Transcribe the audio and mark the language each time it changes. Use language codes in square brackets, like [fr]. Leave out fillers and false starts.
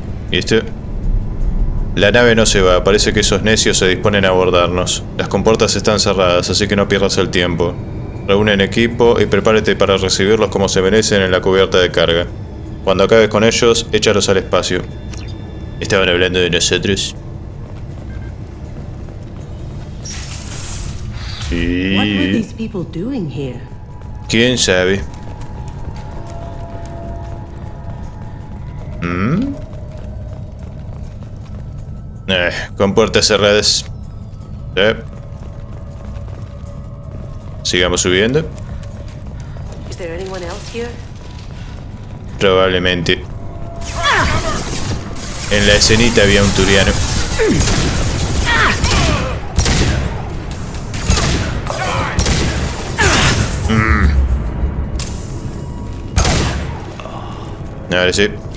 [es] ¿Y esto? La nave no se va, parece que esos necios se disponen a abordarnos. Las compuertas están cerradas, así que no pierdas el tiempo. Reúnen equipo y prepárate para recibirlos como se merecen en la cubierta de carga. Cuando acabes con ellos, échalos al espacio. Estaban hablando de nosotros. [en] What were [es] Y... [en] these people doing here? [es] ¿Quién sabe? Con puertas cerradas. Sigamos subiendo. [en] Is there anyone else here? [es] Probablemente. En la escenita había un turiano. Ahora sí.